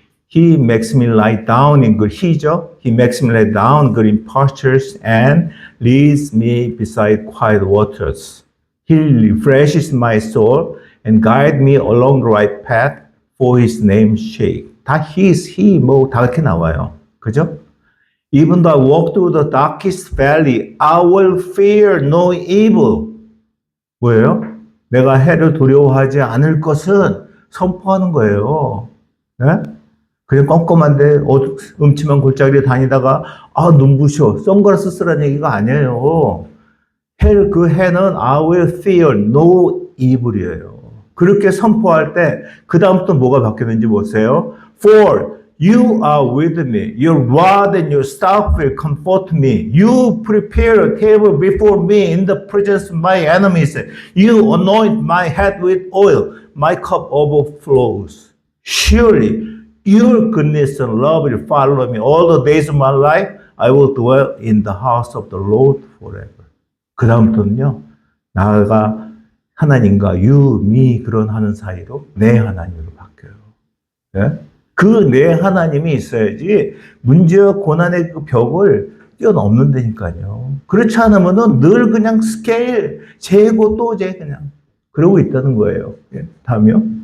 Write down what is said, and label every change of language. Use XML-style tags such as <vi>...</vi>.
<en>He makes me lie down in good. He죠? He makes me lie down in green pastures and leads me beside quiet waters. He refreshes my soul and guides me along the right path for His name's sake.</en> <ko>다 He, 뭐 다 그렇게 나와요. 그죠?</ko> <en>Even though I walk through the darkest valley, I will fear no evil.</en> <ko>뭐예요? 내가 해를 두려워하지 않을 것은 선포하는 거예요. 네? 그냥 껌껌한데 음침한 골짜기에 다니다가 눈부셔. 선글라스 쓰라는 얘기가 아니에요. 그 해는</ko> <en>I will fear no evil</en> <ko>이에요. 그렇게 선포할 때 그 다음부터 뭐가 바뀌는지 보세요.</ko> <en>For you are with me. Your rod and your staff will comfort me. You prepare a table before me in the presence of my enemies. You anoint my head with oil. My cup overflows. Surely your goodness and love will follow me all the days of my life. I will dwell in the house of the Lord forever.</en> <ko>그 다음부터는요. 나가 하나님과</ko> <en>you, me</en> <ko>그런 하는 사이로 내 하나님으로 바뀌어요. 네? 그 내 하나님이 있어야지 문제와 고난의 그 벽을 뛰어넘는다니까요. 그렇지 않으면은 늘 그냥 스케일 재고 또 재 그냥 그러고 있다는 거예요. 예, 다음이요.</ko>